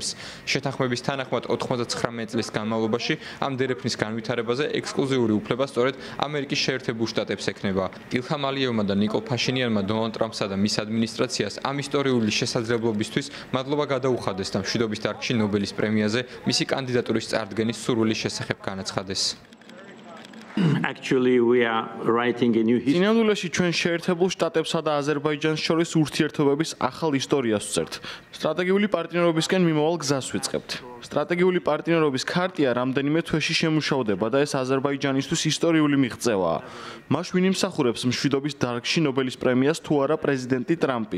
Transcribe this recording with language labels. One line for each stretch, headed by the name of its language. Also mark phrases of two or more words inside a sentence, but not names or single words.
Georgian: შეთანხმების თანახმად 99 წლის განმავლობაში ამ დერეფნის განვითარებაზე ექსკლუზიური უფლება სწორედ ამერიკის შეერთებულ შტატებს ექნება. ილჰამ ალიევმა და ნიკოლ ფაშინიანმა დონალდ ტრამპსა და მის ადმინისტრაციას ამ ისტორიული შესაძლებლობისთვის მადლობა გადაუხადეს და მშვიდობის დარგში ნობელის პრემიაზე მისი კანდიდატურის წარდგენის სურვილის შესახებ განაცხადეს.
English: Actually, we are writing a new history.
Georgian: სინამდვილეში ჩვენ შეერთებულ შტატებსა და აზერბაიჯანს შორის ურთიერთობების ახალ ისტორიას ვწერთ. სტრატეგიული პარტნიორობისკენ მიმავალ გზას ვიწყებთ. სტრატეგიული პარტნიორობის ქარტია რამდენიმე თვეში შემუშავდება და ეს აზერბაიჯანისთვის ისტორიული მიღწევაა. მას ვინ იმსახურებს მშვიდობის დარგში ნობელის პრემიას თუ არა პრეზიდენტი ტრამპი.